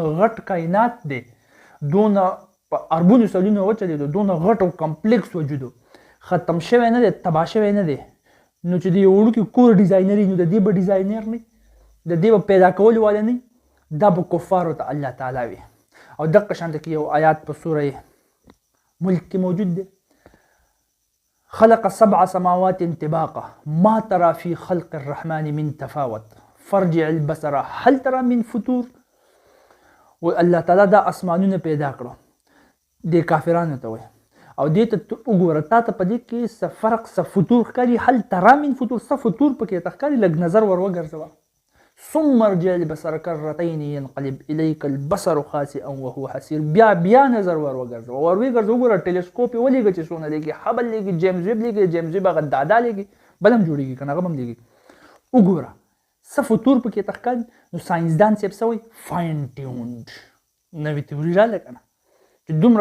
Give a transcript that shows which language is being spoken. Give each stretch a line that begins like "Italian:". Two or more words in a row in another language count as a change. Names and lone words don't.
Pashto: غټ کائنات دی دونه په اربونو سلونو وچلېدو دونه غټ او کمپلیکس وجودو ختم شوی نه دی تباه شوی نه دی نو چې د یو وړوکي کور ډیزاینر نو د دې به ډیزاینر نه د دې به پیدا کولو والا نه دا به کفارو ته الله تعالی وي او دقه شانته کې یو آیات په سوره ملک کې موجود دی
Arabic: خلق 7 سماوات طباقا ما ترى في خلق الرحمن من تفاوت فرجع البصر هل ترى من فطور
Pashto: و الله تعالی دا اسمانونه پیدا کړو د کافرانو ته وایي او دې ته وګوره تا ته په دې کې څه فرق څه فطور ښکاري
Arabic: هل ترى من فطور
Pashto: څه فطور پکې ته ښکاري لږ نظر ور وګرځوه
Arabic: ثم ارجع البصر کرتين ينقلب اليك البصر خاسئا وهو حسير
Pashto: بیا نظر ور وګرځوه ور وګرځوه وګوره ټیلیسکوپ یې ولېږه چې څونه لېږي هبل لېږي جیمز ویب لېږي جیمز ویب هغه دادا لېږي بل هم جوړېږي که نه هغه هم لېږي وګوره څه فطور پکې ته ښکاري نو ساینسدان صاحب څه وایي
English: fine tuned
Pashto: نوې تیوري راغله که نه چې دومره